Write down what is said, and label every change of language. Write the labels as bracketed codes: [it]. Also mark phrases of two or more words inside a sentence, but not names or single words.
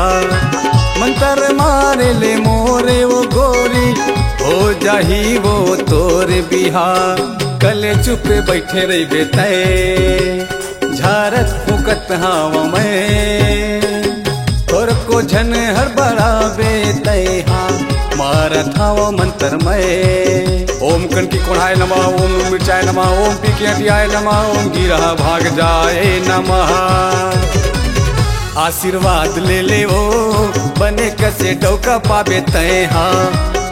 [hne] मंतर मारे ले मोरे वो गोरी हो जाही वो तोरे बिहार। कले चुपे बैठे रही बेतय झारत फुकत हवा में तोर को झन हर बड़ा बेतय हाँ। मारत हवा मंत्र में ओम कनकी कोढ़ाय नमः ओम मिर्चाय नमः ओम पीके हटियाय नमः ओम गिरा भाग जाए नमः। आशीर्वाद ले ले वो बने कसे डौका पाबे तय हाँ।